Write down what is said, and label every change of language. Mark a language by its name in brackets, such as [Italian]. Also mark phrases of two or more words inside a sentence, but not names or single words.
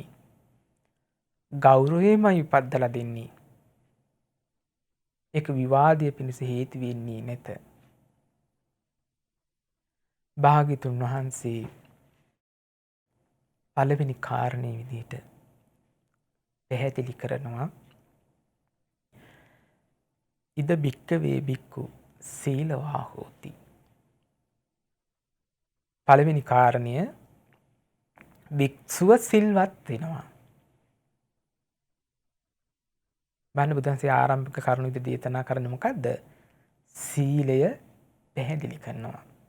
[Sinhala] ගෞරවයමයි උපද්දලා දෙන්නේ. ඒක විවාදයේ පිණිස හේතු වෙන්නේ නැත. භාග්‍යතුන් වහන්සේ පළවෙනි කාරණේ විදිහට පැහැදිලි කරනවා [Pali] ඉද භික්ඛවේ භික්ඛු සීලවා හෝති. [Sinhala] පළවෙනි කාරණය භික්ෂුව සිල්වත් වෙනවා. බණ බුදුන්සේ ආරම්භක කරුණු විදිහට දේශනා කරන්නේ මොකද්ද? සීලය පැහැදිලි කරනවා.